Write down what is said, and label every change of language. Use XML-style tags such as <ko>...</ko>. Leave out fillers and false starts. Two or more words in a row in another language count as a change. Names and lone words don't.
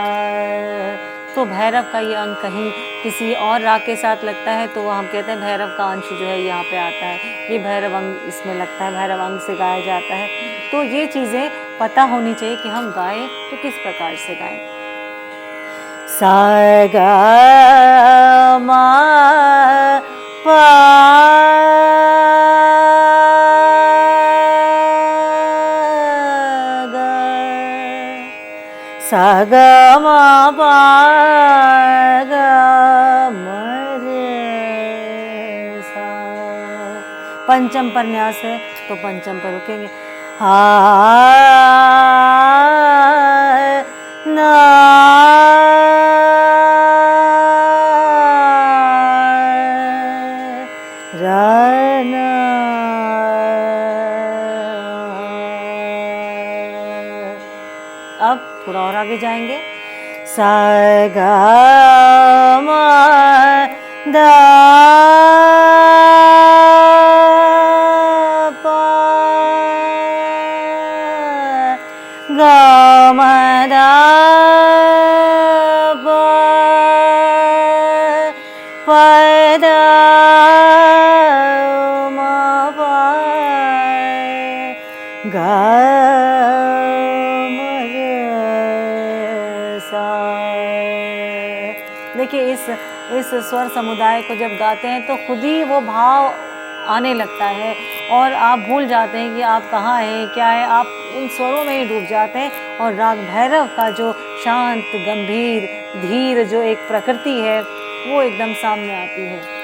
<hi>तो भैरव का ये अंग कहीं किसी और राग के साथ लगता है तो हम कहते हैं भैरव का अंश जो है यहाँ पे आता है, ये भैरव अंग इसमें लगता है, भैरव अंग से गाया जाता है। तो ये चीज़ें पता होनी चाहिए कि हम गाएं तो किस प्रकार से गाएं। सा ग म प ग सा ग म प ग म सा। पंचम पर न्यास है तो पंचम पर रुकेंगे, हा ना अब थोड़ा और आगे जाएंगे, सा ग म द प ग म द प प द म प ग देखिए इस स्वर समुदाय को जब गाते हैं तो खुद ही वो भाव आने लगता है और आप भूल जाते हैं कि आप कहाँ हैं, क्या है, आप उन स्वरों में ही डूब जाते हैं और राग भैरव का जो शांत गंभीर धीर जो एक प्रकृति है वो एकदम सामने आती है।</hi>